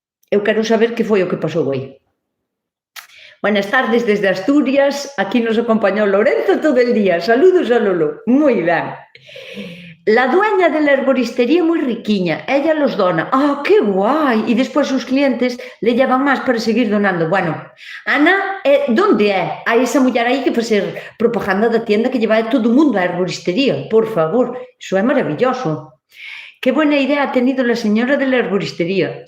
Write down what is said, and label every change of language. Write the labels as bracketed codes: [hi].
[gl] Eu quero saber que foi o que pasou aí. [es] Buenas tardes desde Asturias, aquí nos acompañou Lorenzo todo el día. Saludos a Lolo. [gl] Moi ben. [es] La dueña de la herboristería [gl] moi riquiña, [es] ella los dona. ¡Que guai! [gl] E despois os clientes [es] le llevan [gl] máis para seguir donando. Bueno, Ana, donde é? A esa muller aí que facer propaganda da tienda que lleva todo o mundo a herboristería. Por favor, iso é maravilloso. [es] Qué buena idea ha tenido la señora de la herboristería.